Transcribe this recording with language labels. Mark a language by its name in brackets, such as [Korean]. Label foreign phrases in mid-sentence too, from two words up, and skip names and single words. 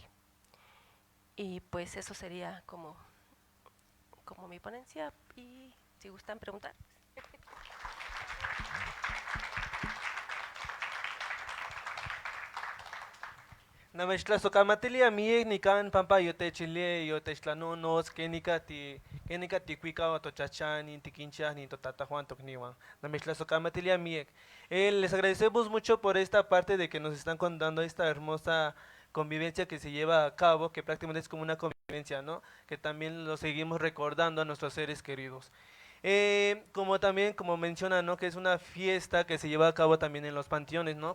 [Spanish] Y pues eso sería como mi ponencia, y si gustan preguntar. [Nahuatl languages] Nameshla sokamatilia mi nikan pampa yote chile yote nos kenika ti kuika o tochacha ni tikincha ni totata Juan tokniwan. Nameshla sokamatilia mi. [Spanish] Les agradecemos mucho por esta parte de que nos están contando esta hermosa convivencia que se lleva a cabo, que prácticamente es como una convivencia, ¿no? Que también lo seguimos recordando a nuestros seres queridos. Como mencionan, ¿no? Que es una fiesta que se lleva a cabo también en los panteones, ¿no?